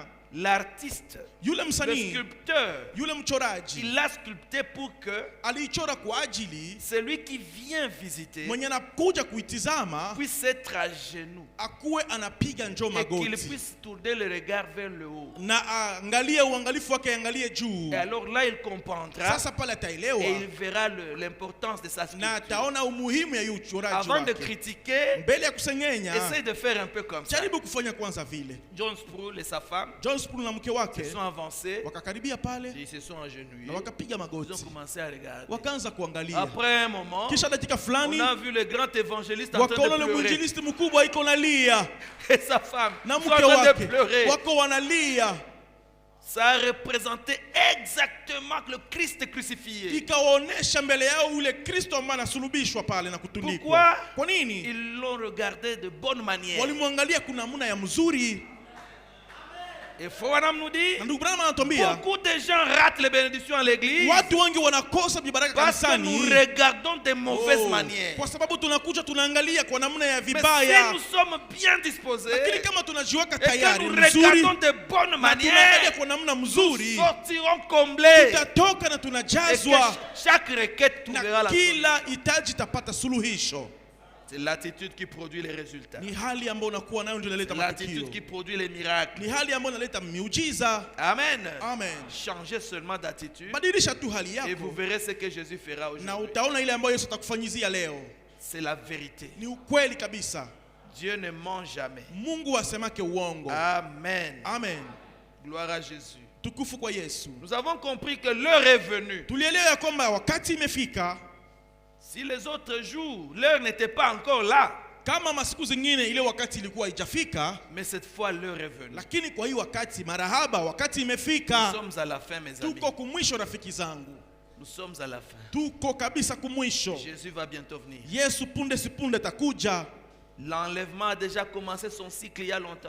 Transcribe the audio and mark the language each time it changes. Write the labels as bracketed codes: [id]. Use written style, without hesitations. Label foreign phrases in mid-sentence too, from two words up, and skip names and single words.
[fr] L'artiste, [sw] yule [fr] le [sw] msanii, [fr] sculpteur, [sw] yule mchoraji [fr] il l'a sculpté pour que [sw] aliichora kwa ajili [fr] celui qui vient visiter [sw] mwenye anakuja kuitizama [fr] puisse être à genoux [sw] akuwe anapiga njoo [fr] et qu'il [sw] magoti [fr] puisse tourner le regard vers le haut. [sw] na angalie uangalifu wake, angalie juu. [fr] Et alors là, il comprendra [sw] Sasa pale ataelewa [fr] et il verra l'importance de sa [sw] na [fr] sculpture. [sw] ataona umuhimu ya hii uchoraji [fr] Avant de [sw] wake. [fr] critiquer, [sw] Mbele ya kusengenya, [fr] essaye de faire un peu comme ça. [sw] jaribu kufanya kwanza vile. [fr] John Sproul et sa femme [sw] John Sproul na mke wake [fr] se sont avancés, [sw] wakakaribia pale [fr] ils se sont agenouillés, [sw] na wakapiga [fr] ils ont [sw] magoti, [fr] commencé à regarder. [sw] wakaanza kuangalia. [fr] Après un moment, [sw] Kisha dakika [fr] on [sw] fulani [fr] a vu le grand évangéliste en train [sw] wakaona [fr] de [sw] ule [fr] pleurer [sw] mwinjilisti mkubwa iko nalia [fr] et sa femme [sw] na [fr] sont [sw] mke [fr] en train de [sw] wake [fr] pleurer. [sw] wako wanalia. [fr] Ça a représenté exactement le Christ crucifié. [sw] Ikawaonesha mbele yao ule Kristo ambaye anasulubishwa pale na kutundikwa. [fr] Pourquoi? [sw] Kwa nini? [fr] Ils l'ont regardé de bonne manière. [sw] Walimwangalia kuna namna ya mzuri. [fr] Et Forum nous dit, [sw] Na ndugu Branham anatuambia [fr] beaucoup de gens ratent les bénédictions à l'église [sw] watu wengi wanakosa vibaraka [fr] parce que [sw] kanisani [fr] nous regardons de mauvaises Oh, manières. [sw] kwa sababu tunakuja tunaangalia kwa namna ya [fr] Mais si [sw] vibaya, [fr] nous sommes bien disposés [sw] lakini kama tunajiweka [fr] et que [sw] tayari [fr] nous [sw] mzuri [fr] regardons de bonnes [sw] na tunaangalia [fr] manières, [sw] kwa namna [fr] nous [sw] mzuri, [fr] sortirons comblés [sw] tutatoka na [fr] et que [sw] tunajazwa [fr] chaque requête trouvera [sw] na [fr] la solution. [sw] kila hitaji tapata suluhisho. [fr] C'est l'attitude qui produit les résultats. [sw] Ni hali ambayo unakuwa nayo ndio inaleta [fr] C'est l'attitude [sw] matukio, [fr] qui produit les miracles. [sw] ni hali ambayo inaleta miujiza. Amen. Amen. [fr] Changez seulement d'attitude [sw] Badilisha tu hali [fr] et vous [sw] yako [fr] verrez ce que Jésus fera [sw] na [fr] aujourd'hui. [sw] utaona ile ambayo Yesu atakufanyizia leo. [fr] C'est la vérité. [sw] Ni ukweli kabisa. [fr] Dieu ne ment jamais. [sw] Mungu asemake uongo. Amen. Amen. [fr] Gloire à Jésus. [sw] Tukufu kwa Yesu. [fr] Nous avons compris que l'heure est venue. [sw] Tulielewa ya kwamba wakati imefika. [fr] Si les autres jours, l'heure n'était pas encore là, [sw] Kama masiku zingine ile wakati ilikuwa haijafika, [fr] mais cette fois l'heure est venue. [sw] lakini kwa hii wakati marahaba, wakati [fr] Nous [sw] imefika. [fr] sommes à la fin, mes amis. [sw] Tuko kumwisho rafiki zangu. [fr] Nous sommes à la fin. [sw] Tuko kabisa kumwisho. [fr] Jésus va bientôt venir. [sw] Yesu punde si punde takuja. [fr] L'enlèvement a déjà commencé son cycle il y a longtemps.